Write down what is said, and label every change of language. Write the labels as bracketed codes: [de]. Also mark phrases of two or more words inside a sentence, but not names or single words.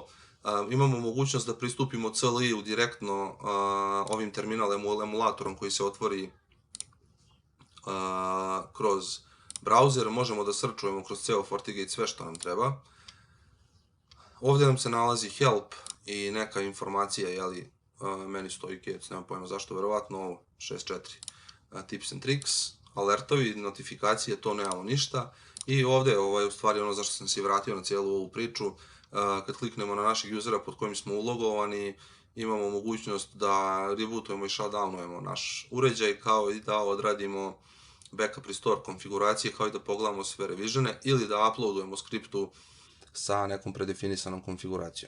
[bs] Imamo mogućnost da pristupimo CLI-u direktno ovim terminal emulatorom koji se otvori kroz brauzer, možemo da srčujemo kroz ceo FortiGate sve što nam treba. Ovdje nam se nalazi help i neka informacija, jeli, meni stoji Gates, nemam pojma zašto, verovatno ovo, 6.4, [en] tips and tricks, [bs] alertovi, notifikacije, to nemamo ništa. I ovdje je u stvari ono zašto sam se vratio na cijelu ovu priču, kad kliknemo na našeg usera pod kojim smo ulogovani, imamo mogućnost da rebootujemo i shutdownujemo naš uređaj, kao i da odradimo [en] backup restore [bs] konfiguracije, kao i da pogledamo sve revisione ili da uploadujemo skriptu sa nekom predefinisanom konfiguracijom.